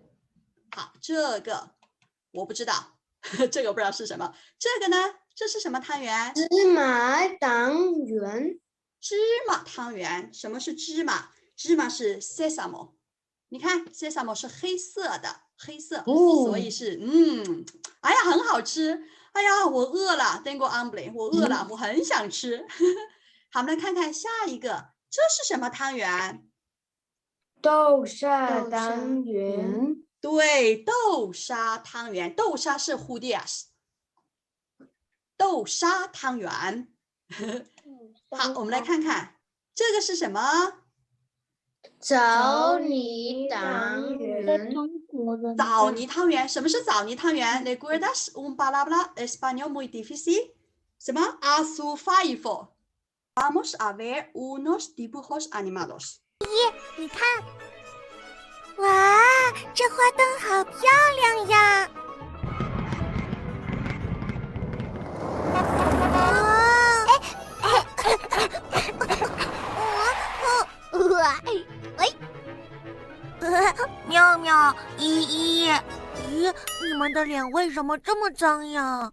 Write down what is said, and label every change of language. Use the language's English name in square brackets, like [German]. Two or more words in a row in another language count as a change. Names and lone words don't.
[Chinese] 好，这个我不知道，这个不知道是什么。这个呢， 这是什么汤圆？芝麻汤圆。芝麻汤圆。什么是芝麻？芝麻是 sesamo。你看 sesamo 是黑色的，黑色，所以是哎呀，很好吃。哎呀，我饿了 [Spanish] tengo hambre， [Chinese] 我饿了，我很想吃。好，我们来看看下一个，这是什么汤圆？豆沙汤圆。对，豆沙汤圆，豆沙是 judías， 豆沙汤圆。好，我们来看看这个是什么？枣泥汤圆。枣泥汤圆，什么是枣泥汤圆 ？ [Spanish] ¿Recuerdas un palabra español muy difícil？什么 ？Azufaifa。Vamos a ver unos dibujos animados。 [Chinese] 你看，哇，这花灯好漂亮呀！妙妙、依依，咦，你们的脸为什么这么脏呀？